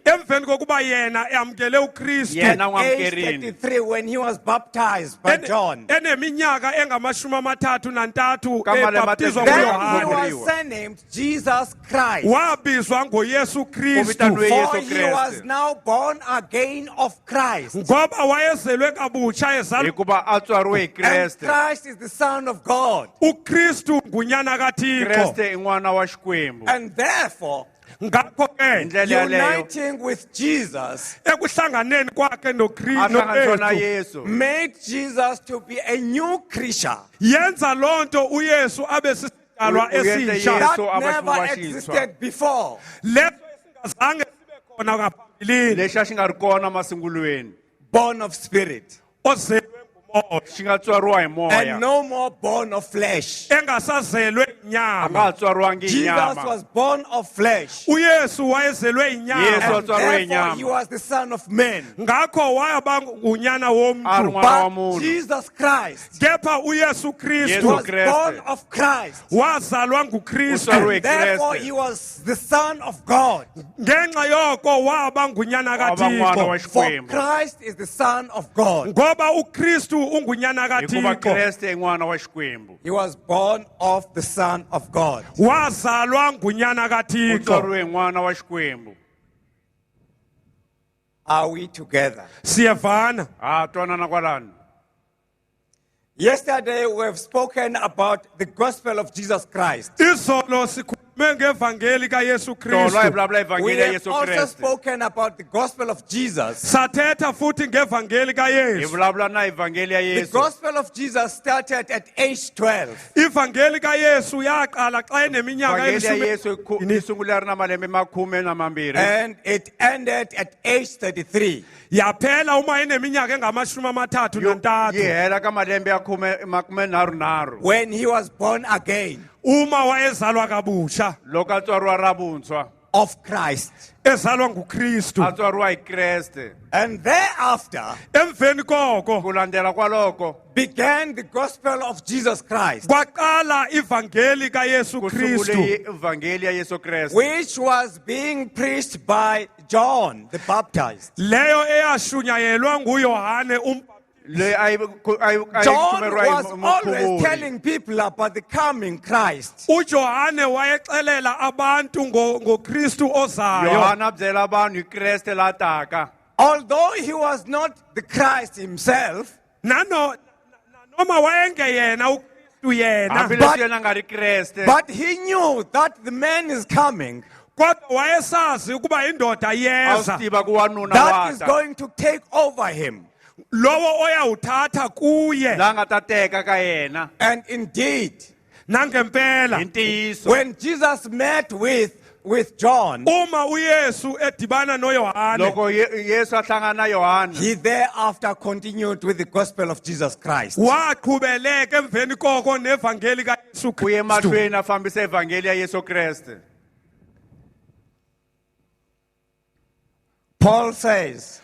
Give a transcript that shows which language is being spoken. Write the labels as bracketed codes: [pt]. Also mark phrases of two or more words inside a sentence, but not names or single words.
[xh] emveni kokuba yena eamkele uKristu Yena [en] at age [ts] n'wamukerini. [en] 33, when he was baptized by John, [xh] eneminyaka engamashumi amathathu nantathu [ts] Ka malembe [xh] ebhaptizwa [ts] matatu. [en] then he [xh] nguYohane [en] was surnamed Jesus Christ. [xh] wabizwa ngoYesu Kristu [ts] Uvitaniwe [en] For [ts] Yesu [en] he was [ts] Kreste. [en] now born again of Christ. [xh] ngoba wayezelwe kabutsha ezalwa [ts] Hikuva a tswariwe hi [en] And [ts] Kreste. [en] Christ is the Son of God. [xh] uKristu ngunyana kaThixo. [ts] Kreste i n'wana wa Xikwembu. [en] And therefore, [xh] Ngakho ke [ts] Hi ndlela yaleyo [en] uniting with Jesus [xh] ekuhlanganeni kwakhe [ts] a hlanganiswa na [xh] noKristu [ts] Yesu. [en] made Jesus to be a new creature [xh] yenza lonto uYesu abe sisidalwa Uyenze esisha [ts] Yesu [en] that [ts] aba [en] never [ts] xivumba xintshwa. [en] existed before. [xh] leso esingazange sibe khona ngaphambilini [ts] Lexi a xi nga ri kona masungulweni. [en] Born of spirit. [xh] ozelwe ngumoya [ts] Xi nga tswariwa hi moya. [en] And no more born of flesh. [xh] engasazelwe [ts] A nga [xh] inyama. [ts] ha tswariwangi hi [en] Jesus [ts] nyama. [en] was born of flesh. [xh] uYesu wayezelwe [ts] Yesu [xh] inyama [en] And [ts] tswariwe hi [en] therefore he [ts] nyama. [en] was the Son of Man. [xh] ngakho wayaba ngunyana [ts] A ri [xh] womuntu [ts] n'wana wa [en] But [ts] munhu. [en] Jesus Christ [xh] kepha uYesu [ts] Yesu [xh] Kristu [en] was [ts] Kriste. [en] born of Christ. [xh] wazalwa [ts] U [xh] nguKristu [ts] tswariwe hi [en] And therefore [ts] Kreste. [en] he was the Son of God. [xh] ngenxa yoko waba ngunyana [ts] Waba n'wana wa [xh] kaThixo [en] For [ts] Xikwembu. [en] Christ is the Son of God. [xh] ngoba uKristu ungunyana [ts] Hikuva [xh] kaThixo [ts] Kreste i n'wana wa Xikwembu. [en] He was born of the Son of God. [xh] wazalwa ngunyana [ts] U [xh] kaThixo. [ts] tswariwe hi n'wana wa Xikwembu. [en] Are we together? [xh] Siyavana. [ts] Ha twanana kwalano. [en] Yesterday we have spoken about the gospel of Jesus Christ. [xh] Izolo sikhulume mengevangeli kaYesu [ts] tolo [xh] Kristu. [ts] hi vulavula [en] We [ts] evhangeli ya [en] have [ts] Yesu [en] also [ts] Kreste. [en] spoken about the gospel of Jesus. [xh] Sathetha futhi ngevangeli [ts] Hi [xh] kaYesu. [ts] vulavula na evhangeli ya [en] The [ts] Yesu. [en] gospel of Jesus started at age 12 [xh] Ivangeli kaYesu yaqala xa eneminyaka [ts] Evhangeli ya [xh] elishumi. [ts] Yesu yi sungula ri na malembe makhume na mambirhi. [en] and it ended at age 33. [xh] Yaphela uma eneminyaka engamashumi amathathu [ts] Yi [xh] nantathu. [ts] hela ka malembe ya makume nharhu. [en] When he was born again [xh] Uma wayezalwa kabusha, [ts] Loko a tswariwa ra vuntshwa. [en] of Christ. [xh] ezalwa nguKristu. [ts] A tswariwa hi Kreste. [en] And thereafter [xh] Emveni koko [ts] Ku landela kwaloko [en] began the gospel of Jesus Christ, [xh] kwaqala ivangeli kaYesu [ts] ku sungule [xh] Kristu, [ts] evhangeli ya Yesu Kreste. [en] which was being preached by John the Baptist. [xh] leyo eyashunyayelwa nguYohane [ts] Leyi a yi [en] John [ts] khumeriwa hi [en] was always [ts] mukhuvuki. [en] telling people about the coming Christ. [xh] uJohane wayexelela abantu ngoKristu ozayo. [ts] Yohana a byela vanhu hi Kreste la taka. [en] Although he was not the Christ himself, [xh] Noma wayengeyena uKristu yena, [ts] Hambileswi yena a nga ri Kreste. [en] but he knew that the man is coming [xh] kodwa wayesazi ukuba indoda [ts] A swi [xh] yeza [ts] tiva ku wanuna [en] that is [ts] wa ta. [en] going to take over him. [xh] lowo oyawuthatha kuye. [ts] La nga ta teka ka yena. [en] And indeed, [xh] Nangempela [ts] Hi ntiyiso. [en] when Jesus met with John, [xh] uma uYesu edibana noYohane, [ts] Loko Yesu a hlangana na Yohana. [en] he thereafter continued with the gospel of Jesus Christ. [xh] waqhubeleka emveni koko nevangeli kaYesu [ts] Ku ye [xh] Kristu. [ts] mahlweni a fambisa evhangeli ya Yesu Kreste. [en] Paul says,